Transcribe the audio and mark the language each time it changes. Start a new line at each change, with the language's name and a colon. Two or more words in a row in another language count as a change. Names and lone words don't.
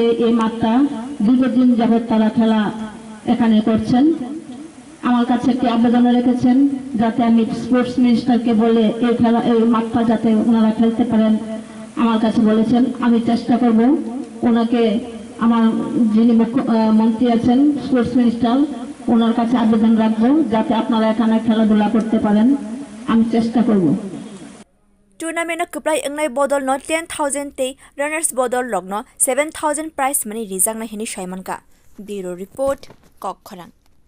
Bangla: এই মাঠটা দীর্ঘদিন যাবৎ তারা খেলা এখানে করছেন আমার কাছে একটি আবেদন রেখেছেন যাতে আমি
English: sports minister-ke
Bangla: বলে এই মাঠটা যাতে ওনারা খেলতে পারেন আমার কাছে বলেছেন আমি চেষ্টা করব ওনাকে আমার যিনি মন্ত্রী আছেন
English: sports minister
Bangla: ওনার কাছে আবেদন রাখবো যাতে আপনারা এখানে খেলাধুলা করতে পারেন আমি চেষ্টা করব
Kok Borok: Tournament kuplai engnai bodol no 10,000 te runners bodol logno 7,000
English: prize money
Kok Borok: rizak na hini shaiman ka
English: Bureau Report
Kok Borok: Kokkhorang